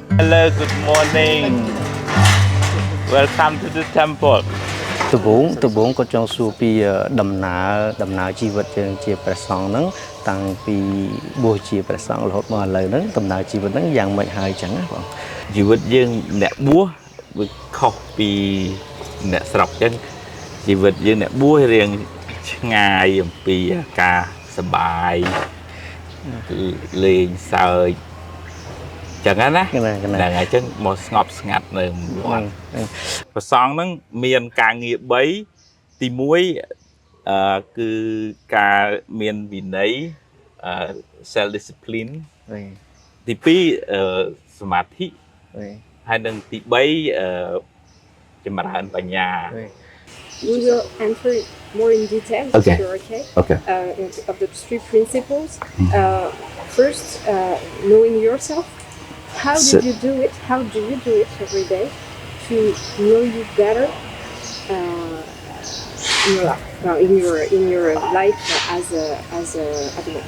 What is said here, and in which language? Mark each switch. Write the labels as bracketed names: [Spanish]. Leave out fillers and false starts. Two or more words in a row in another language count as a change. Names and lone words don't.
[English] Hello, good morning. Welcome to the temple. [Khmer] ដំបូងគាត់ចង់សួរពីដំណើរជីវិតយើងជាព្រះសង្ឃហ្នឹងតាំងពីបួសជាព្រះសង្ឃរហូតមកឥឡូវហ្នឹងដំណើរជីវិតហ្នឹងយ៉ាងម៉េចហើយចឹងណាបង ជីវិតយើងអ្នកបួសវាខុសពីអ្នកស្រុកចឹងជីវិតយើងអ្នក បួសរៀងឆ្ងាយអំពីការសប្បាយលេងសើចចឹងណាហ្នឹងហើយចឹងមកស្ងប់ស្ងាត់នៅវត្តព្រះសង្ឃហ្នឹងមានការងារ3ទី1គឺការមានវិន័យ [English] self discipline [Khmer] ទី2សមាធិហើយនឹងទី3ចម្រើនបញ្ញា [English] We will enter more in detail. Okay. Okay. Of the 3 principles. First, knowing yourself. How did you do it? How do you do it every day to know you better in your life as a adult?